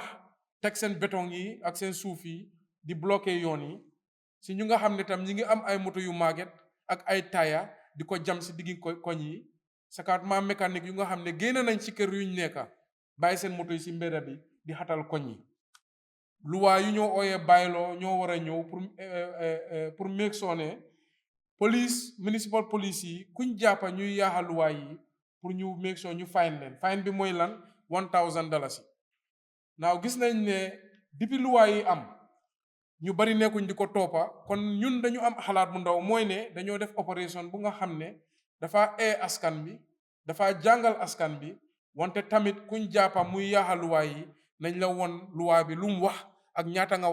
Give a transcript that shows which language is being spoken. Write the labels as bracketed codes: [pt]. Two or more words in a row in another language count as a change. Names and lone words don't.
[wo] teg seen béton yi ak seen suuf yi di bloqué yoon yi si ñu nga xam ne tam ñi ngi am ay moto yu màgget ak ay taaya di ko jam si diggi koñ yi sakaat ma mécanique yu nga xam ne génn nañ ci kër yuñ nekka bàyyi seen moto yi si mbedda bi di xatal koñ yi luwaa yu ñoo ooyee bayloo ñoo war a ñëw pour [en] make sure [wo] ne [fr] police municipal [wo] police yi kuñ jàppa ñuy yaaxa luwaa yi pour ñu [en] make sure [wo] ñu fine leen fine bi mooy lan $1,000 naaw gis nañ ne depuis luwaa yi am ñu bari nekkuñ di ko toppa kon ñun dañu am xalaat bu ndaw mooy ne dañoo def opération bu nga xam ne dafa askan bi dafa jàngal askan bi wante tamit kuñ jàppa muy yaaxa luwaa yi nañ la won luwaa bi lu mu wax ak ñaata nga